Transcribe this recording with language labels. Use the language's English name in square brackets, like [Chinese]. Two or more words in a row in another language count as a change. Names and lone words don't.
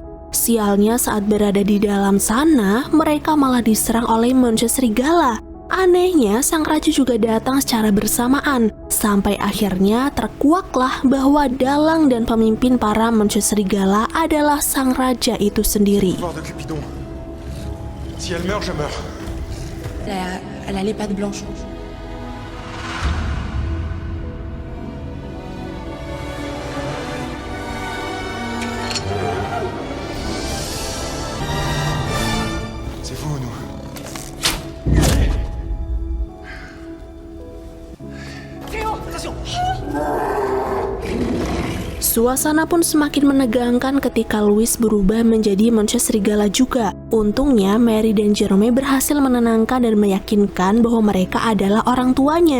[Indonesian] Sialnya saat berada di dalam sana, mereka malah diserang oleh manusia serigala. Anehnya, sang raja juga datang secara bersamaan. Sampai akhirnya terkuaklah bahwa dalang dan pemimpin para manusia serigala adalah sang raja itu sendiri. [French] Si elle meurt, je meurs. Elle a les pattes blanches. C'est vous, nous. [Indonesian] Suasana pun semakin menegangkan ketika Louis berubah menjadi manusia serigala juga. Untungnya, Mary dan Jerome berhasil menenangkan dan meyakinkan bahwa mereka adalah orang tuanya.